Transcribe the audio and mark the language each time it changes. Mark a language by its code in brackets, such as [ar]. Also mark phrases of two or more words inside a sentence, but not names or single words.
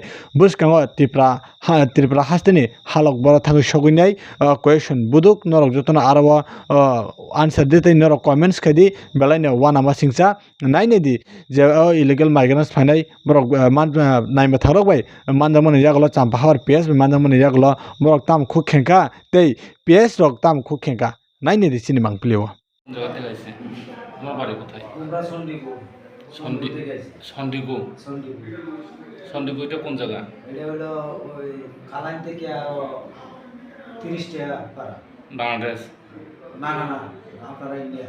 [trp] bwskango Tripura haste ni halok boro thangwi soguinai question buduk norok jotono aro answer ditei norok comments khai belai no wana masingcha nainai di je [en] illegal migrants [trp] phainai borok naima tharok bai manjakmani jagolo champahar PS manjakmani jagolo borok tam khuk khenka tei PS rok tam khuk khenka nainai di chini mangplio [bn] জায়গা থেকে আসছে তোমার বাড়ি কোথায় আমরা সন্ডিগু এটা কোন জায়গা এটা হলো ওই কালাইন থেকে 30 টাকা পারা বাংলাদেশ না আপনারা ইন্ডিয়া